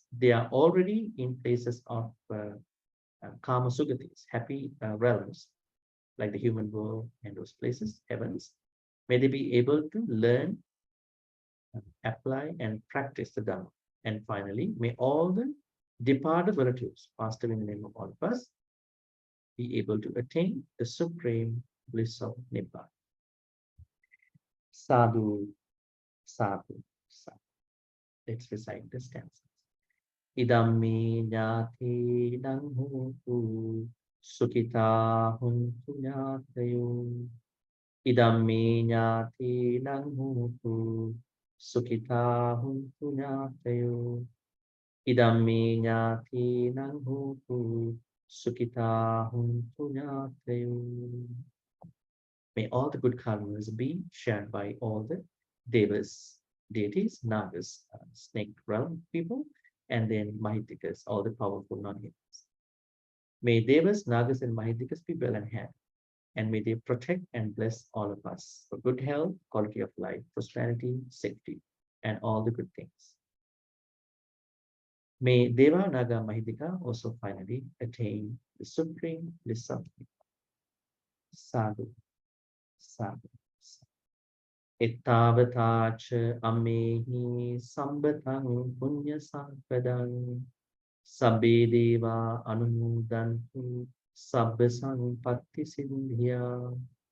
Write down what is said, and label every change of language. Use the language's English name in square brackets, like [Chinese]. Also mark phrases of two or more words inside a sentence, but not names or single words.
[English] They are already in places of Kama Sugatis, happy realms, like the human world and those places, heavens. May they be able to learn, apply, and practice the Dhamma. And finally, may all the departed relatives passed away in the name of all of us be able to attain the supreme bliss of Nibbana. [Pali] Sadhu, sadhu, sadhu. [English] Let's recite the stanzas. [Pali] Idam me jnati dang hotu sukita huntu jnatayo. Idam me jnati dang hotu sukita huntu jnatayo. Idam me jnati dang hotu sukita huntu jnatayo. [English] May all the good karmas be shared by all the devas, deities, nagas, snake realm people, and then Mahitikas, all the powerful non-humans. May devas, nagas, and Mahitikas be well in hand, and may they protect and bless all of us for good health, quality of life, prosperity, safety, and all the good things. May Deva, Naga, Mahitika also finally attain the supreme bliss of Sadhu. [Pali] Sadhu. Ittavatacha amehi sambatang punya sampadang sabbe deva anumodantu sabba sampatti sindhya.